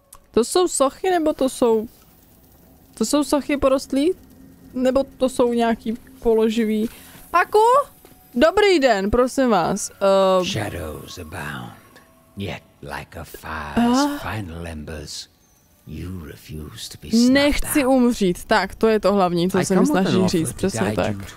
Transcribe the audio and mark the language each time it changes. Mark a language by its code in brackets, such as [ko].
[cs] To jsou sochy, nebo to jsou... To jsou sochy porostlí? Nebo to jsou nějaký položivý? Paku? Dobrý den, prosím vás. [en] Shadows abound, yet like a fire's final embers, you refuse to be snuffed out. [cs] Nechci umřít, tak to je to hlavní, co se mi snaží říct, přesně tak.